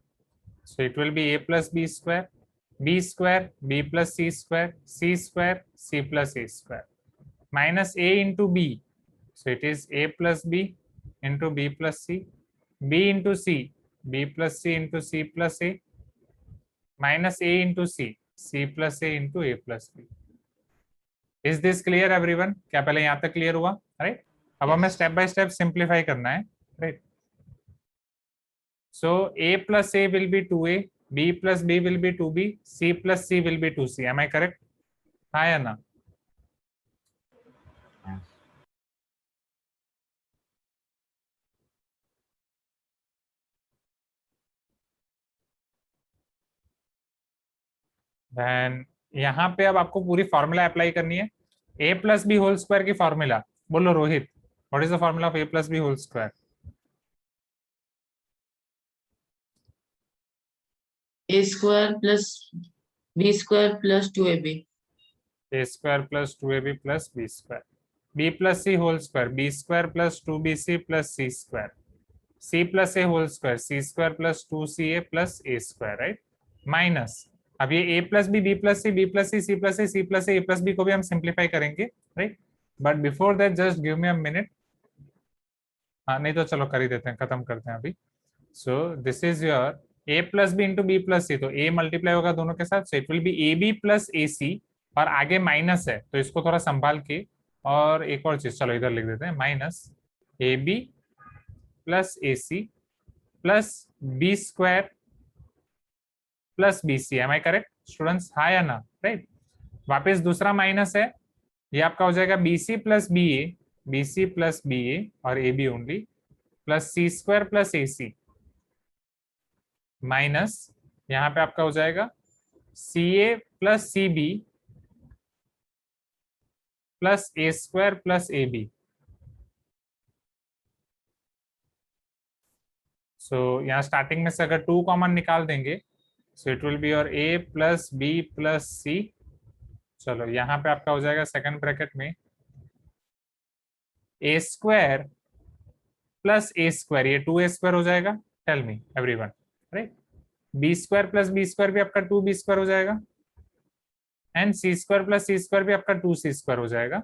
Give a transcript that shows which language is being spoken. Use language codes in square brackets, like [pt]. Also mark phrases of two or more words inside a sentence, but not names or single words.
[en] So it will be a plus b square, b square, b plus c square, c square, c plus a square, minus a into b. So it is a plus b into b plus c, b into c, b plus c into c plus a, minus a into c, c plus a into a plus b. Is this clear everyone? [hi] क्या पहले यहाँ तक क्लियर हुआ? राइट, अब हमें [en] Yes. step by step simplify [hi] करना है। [en] राइट, so a plus a will be 2a, b plus b will be 2b, c plus c will be 2c. Am I correct? [hi] हाँ या ना? [en] Yes. [hi] Then यहाँ पे अब आपको पूरी फॉर्मूला अप्लाई करनी है। [en] a plus b whole square [hi] की फॉर्मूला बोलो रोहित, [en] What is the formula of a plus b whole square? a square plus b square plus 2ab. a square plus 2ab plus b square b plus c whole square, b square plus 2bc plus c square, c plus a whole square, c square plus 2ca plus a square, right? [hi] माइनस अब ये [en] a plus b, b plus c, b plus c, c plus a, c plus a plus b [hi] को भी हम सिंप्लीफाई करेंगे, राइट? [en] But before that just give me a minute. [hi] हाँ नहीं तो चलो कर ही देते हैं, खत्म करते हैं अभी. [en] So this is your a plus b into b plus c, [hi] तो a मल्टीप्लाई होगा दोनों के साथ, [en] So it will be ab plus ac, [hi] और आगे माइनस है तो इसको थोड़ा संभाल के, और एक और चीज चलो इधर लिख देते हैं, [en] minus ab plus ac plus b square plus bc. Am I correct students? [hi] हाँ या ना? राइट. वापस दूसरा माइनस है, ये आपका हो जाएगा [en] bc plus ba, bc plus ba [hi] और [en] ab only, plus c square plus ac, [hi] माइनस यहाँ पे आपका हो जाएगा [en] ca plus cb plus a square plus ab. [hi] सो यहाँ स्टार्टिंग में से अगर 2 कॉमन निकाल देंगे, [en] So it will be your a plus b plus c. [hi] चलो यहाँ पे आपका हो जाएगा [en] second bracket [hi] में [en] a square plus a square, [hi] ये [en] 2a square [hi] हो जाएगा. [en] Tell me everyone, right? b square plus b square [hi] भी आपका [en] 2b square [hi] हो जाएगा, [en] and c square plus c square [hi] भी आपका [en] 2c square [hi] हो जाएगा.